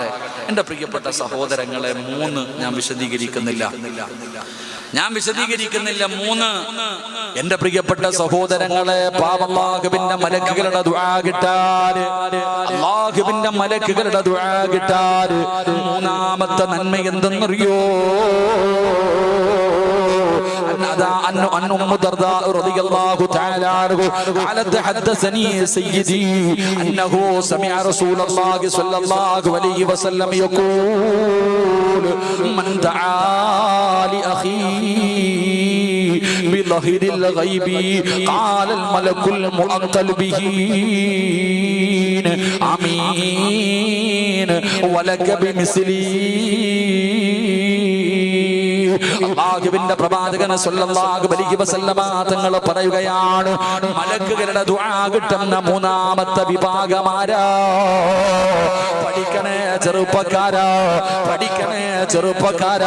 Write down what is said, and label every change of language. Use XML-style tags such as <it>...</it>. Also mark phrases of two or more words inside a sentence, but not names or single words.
<ml>എൻ്റെ പ്രിയപ്പെട്ട സഹോദരങ്ങളെ, 3 ഞാൻ വിശദീകരിക്കുന്നില്ല. 3 എൻ്റെ പ്രിയപ്പെട്ട സഹോദരങ്ങളെ, അല്ലാഹുവിന്റെ മലക്കുകളുടെ ദുആ കിട്ടാൻ, അല്ലാഹുവിന്റെ മലക്കുകളുടെ ദുആ കിട്ടാൻ 3ാമത്തെ നന്മ എന്തെന്നറിയോ?</ml> <ar>عن أم الدرداء رضي الله تعالى عنه قالت حدثني سيدي أنه سمع رسول الله صلى الله عليه وسلم يقول من دعا لأخيه بظهر الغيب قال الملك المؤكل به آمين ولك بمثلي.</ar> <ml>അല്ലാഹുവിന്റെ പ്രവാചകൻ</ml> <ar>صلى الله عليه وسلم</ar> <ml>തങ്ങൾ പറയുകയാണ്, മലക്കുകളുടെ ദുആ കിട്ടുന്ന 3ാമത്തെ വിഭാഗമാരാ. പഠിക്കണേ ചെറുപ്പക്കാരാ.</ml>